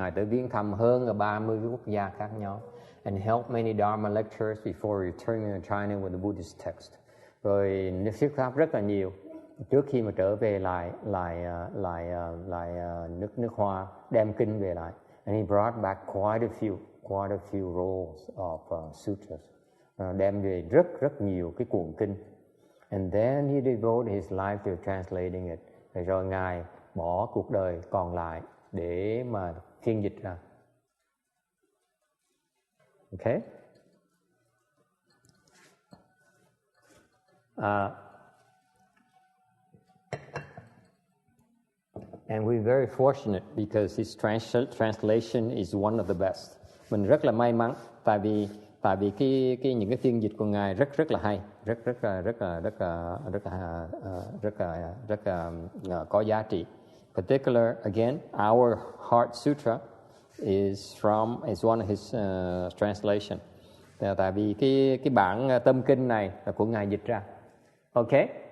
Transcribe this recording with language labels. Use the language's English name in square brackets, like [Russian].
[Vietnamese] Ngài tới viếng thăm hơn 30 quốc gia khác nhau, [English] and held many Dharma lectures before returning to China with the Buddhist text. [Vietnamese] Rồi thuyết pháp rất là nhiều trước khi mà trở về lại nước Hoa, đem kinh về lại. [English] And he brought back quite a few rolls of sutras. [Vietnamese] Đem về rất nhiều cái cuộn kinh. [English] And then he devoted his life to translating it. [Vietnamese] Rồi ngài bỏ cuộc đời còn lại để mà phiên dịch ra. [English] Okay? And we're very fortunate because his translation is one of the best. [Vietnamese] Mình rất là may mắn tại vì những cái phiên dịch của ngài rất là hay, rất có giá trị. [English] Particular again, our Heart Sutra is one of his translation. [Vietnamese] Tại vì cái bản tâm kinh này là của ngài dịch ra. Okay?